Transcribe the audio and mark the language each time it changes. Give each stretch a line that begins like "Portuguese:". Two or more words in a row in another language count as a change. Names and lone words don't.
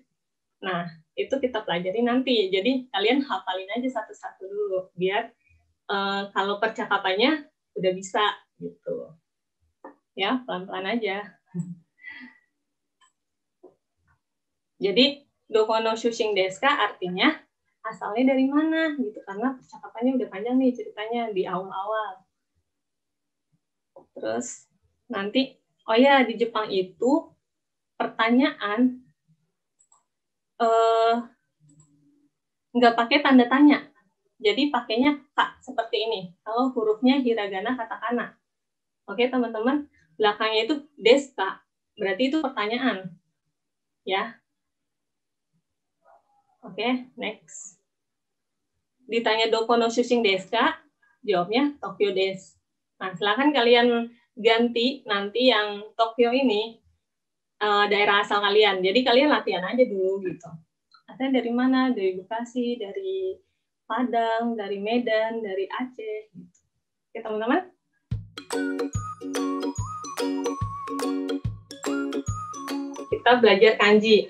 Indonesian: Nah, itu kita pelajari nanti. Jadi kalian hafalin aja satu-satu dulu, biar kalau percakapannya udah bisa gitu. Ya, pelan-pelan aja. Jadi
Japanese: どこの出身ですか
Indonesian: artinya asalnya dari mana gitu, karena percakapannya udah panjang nih ceritanya di awal-awal. Terus nanti, oh ya, di Jepang itu pertanyaan nggak pakai tanda tanya. Jadi pakainya ka seperti ini. Kalau hurufnya hiragana katakana. Oke, teman-teman, belakangnya itu
Japanese: ですか.
Indonesian: Berarti itu pertanyaan. Ya. Oke, next.
Japanese: Ditanya どこの出身ですか? Jawabnya 東京です.
Indonesian: Nah, silakan kalian ganti nanti yang Tokyo ini daerah asal kalian. Jadi kalian latihan aja dulu gitu. Asalnya dari mana? Dari Bekasi, dari Padang, dari Medan, dari Aceh. Gitu. Oke, teman-teman. Kita belajar kanji.